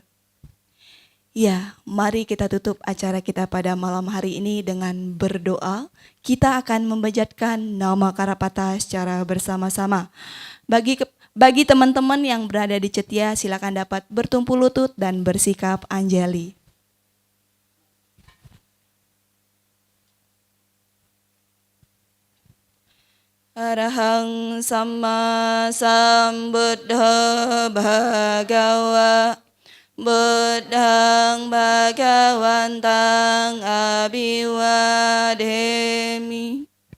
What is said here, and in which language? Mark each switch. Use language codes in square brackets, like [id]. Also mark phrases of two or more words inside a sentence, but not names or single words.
[id] Ya, mari kita tutup acara kita pada malam hari ini dengan berdoa. Kita akan membajatkan nama Karapata secara bersama-sama. Bagi teman-teman yang berada di Cetia, silakan dapat bertumpu lutut dan bersikap anjali. [pi] Arahang Samma Sambuddha Bhagawa Buddhang Bhagawantang Abhiwademi.